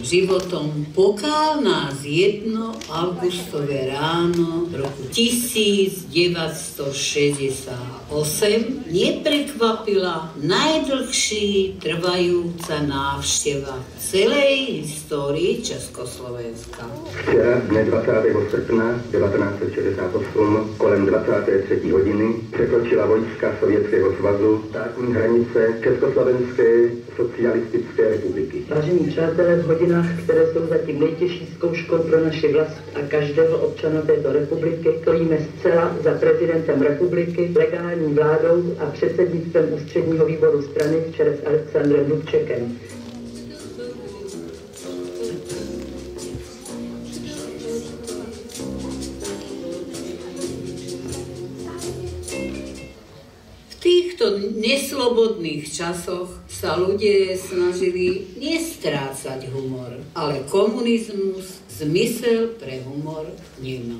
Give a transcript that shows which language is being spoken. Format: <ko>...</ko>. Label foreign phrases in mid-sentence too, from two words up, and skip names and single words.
<sk>životom pokál nás jedno augustové ráno roku 1968 neprekvapila najdlhší trvajúca návšteva celej histórii Československa.</sk> <cs>Včera, dne 20. srpna 1968, kolem 23. hodiny překročila vojska Sovětského svazu státní hranice Československé socialistické republiky. Vážení přátelé, v hodinách, které jsou zatím nejtěžší zkouškou pro naši vlast a každého občana této republiky, stojíme zcela za prezidentem republiky, legální vládou a předsednictvem ústředního výboru strany v čele s Alexandrem Dubčekem.</cs> <sk>V týchto neslobodných časoch sa ľudia snažili nestrácať humor, ale komunizmus zmysel pre humor nemal.</sk>